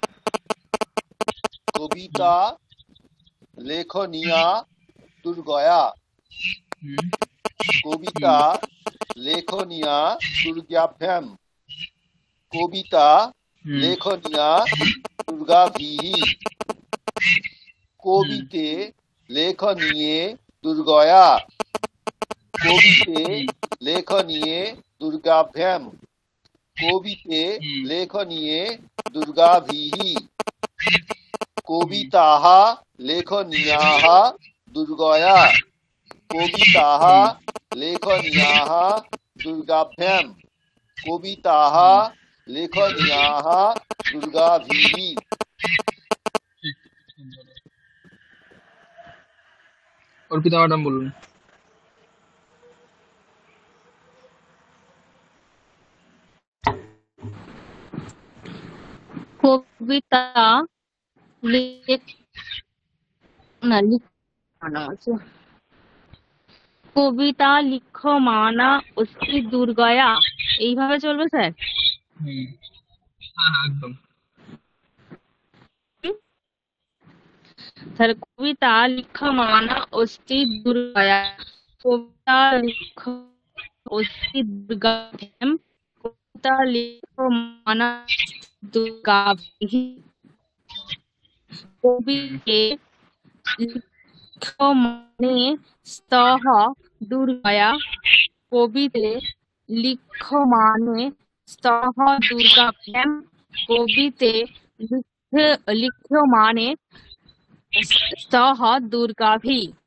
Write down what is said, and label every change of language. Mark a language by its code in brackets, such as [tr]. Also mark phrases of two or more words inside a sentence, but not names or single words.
[sa] কবিতা লেখনিয়া দুর্গয়া, হুম, কবিতা লেখনিয়া দুর্গাভ্যাম, কবিতা হুম, লেখনিয়া দুর্গাভিः, হুম, কবিতে লেখনিয়ে দুর্গয়া, কবিতে লেখনিয়ে দুর্গাভ্যাম, কবিতে হুম, লেখনিয়ে দুর্গাভিः, কবিতাः লেখনিয়াः দুর্গয়া, কবিতাः লেখনিয়াः দুর্গাভ্যাম, কবিতাः লেখনিয়াः দুর্গাভিः। [bn] অর্পিতা ম্যাডাম বলুন। কবিতা লেখ না লিখানো আছে। [sa] কবিতা লিখ্যমানা অস্তি দুর্গয়া, [bn] এইভাবে চলবে স্যার? হুম, হ্যাঁ হ্যাঁ, একদম। [sa] স্যার কবিতা লিখ্যমানা অস্তি দুর্গয়া, কবিতা লিখ অস্তি দুর্গাভ্যাম, কবিতা লিখ্যমানা দুর্গাভিः, কবিতে লিখ্যমানে স্তः দুর্গয়া, কবিতে লিখ্যমানে স্তः দুর্গাভ্যাম, কবিতে লিখ্যমানে স্তः দুর্গাভিः,